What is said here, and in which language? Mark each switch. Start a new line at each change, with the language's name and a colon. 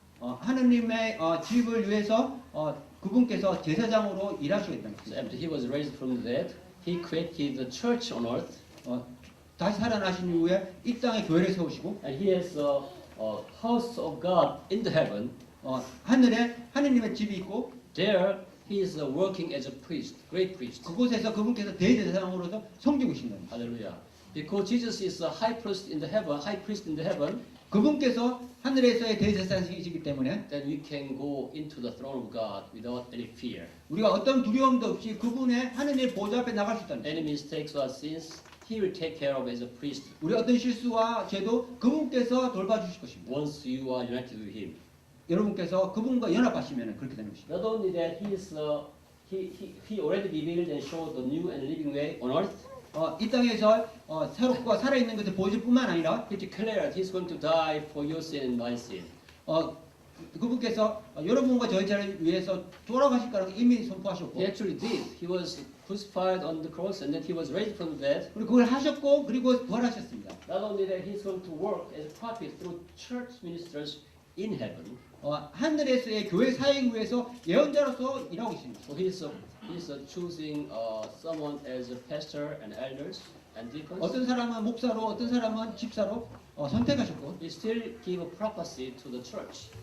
Korean: 하느님의 집을 위해서 그분께서 제사장으로 일하시겠다는
English: So after he was raised from the dead, he created the church on earth,
Korean: 다시 살아나신 이후에 이 땅에 교회를 세우시고
English: and he has a house of God in the heaven.
Korean: 하늘에 하느님의 집이 있고
English: There he is working as a priest, great priest.
Korean: 그곳에서 그분께서 대제사장으로서 섬기고 계신 겁니다.
English: Hallelujah. Because Jesus is a high priest in the heaven,
Korean: 그분께서 하늘에서의 대제사장이시기 때문에
English: then we can go into the throne of God without any fear.
Korean: 우리가 어떤 두려움도 없이 그분의 하느님의 보좌 앞에 나갈 수 있다는 거예요.
English: Any mistakes or sins, he will take care of as a priest
Korean: 우리 어떤 실수와 죄도 그분께서 돌봐주실 것입니다.
English: once you are united with him.
Korean: 여러분께서 그분과 연합하시면 그렇게 되는 것입니다.
English: Not only that, he already revealed and showed the new and living way on earth.
Korean: 이 땅에서 새롭고 살아있는 것을 보여줄 뿐만 아니라
English: He declared he's going to die for your sin and my sin.
Korean: 그분께서 여러분과 저희 죄를 위해서 돌아가실 거라고 이미 선포하셨고
English: He actually did. He was crucified on the cross and then he was raised from the dead.
Korean: 그리고 그걸 하셨고 그리고 부활하셨습니다.
English: Not only that, he's going to work as a prophet through church ministers in heaven.
Korean: 하늘에서의 교회 사역을 위해서 예언자로서 일하고 계십니다.
English: So he's choosing someone as a pastor and elders and deacons.
Korean: 어떤 사람은 목사로, 어떤 사람은 집사로 선택하셨고
English: He still give a prophecy to the church.